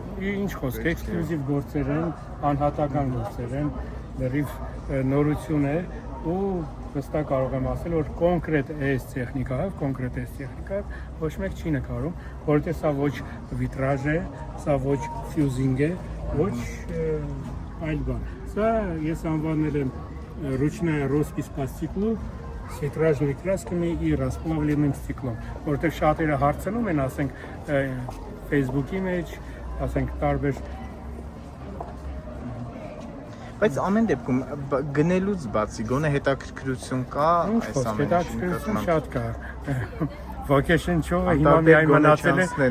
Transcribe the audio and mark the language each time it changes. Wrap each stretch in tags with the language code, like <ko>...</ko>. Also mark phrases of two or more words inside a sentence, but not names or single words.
<hy>ինչ խոսք, էքսկլյուզիվ գործեր են, անհատական գործեր են, լրիվ նորություն է ու վստահ կարող եմ ասել, որ կոնկրետ այս տեխնիկայով ոչ մեկ չի նկարում, որովհետև սա ոչ վիտրաժ է, սա ոչ ֆյուզինգ է, ոչ այլ բան։ Սա ես անվանել եմ</hy> <ru>ручная роспись по стеклу</ru> <hy>Վիտրաժների</hy> <ru>красками и расплавленным стеклом,</ru> <hy>որտեղ շատերը հարցնում են, ասենք, Facebook-ի մեջ, ասենք, տարբեր Բայց ամեն դեպքում գնելուց բացի գոնե հետաքրքրություն կա այս ամենի հետաքրքրություն շատ կա։ Ոգեշնչողը հիմա միայն մնացել է</hy>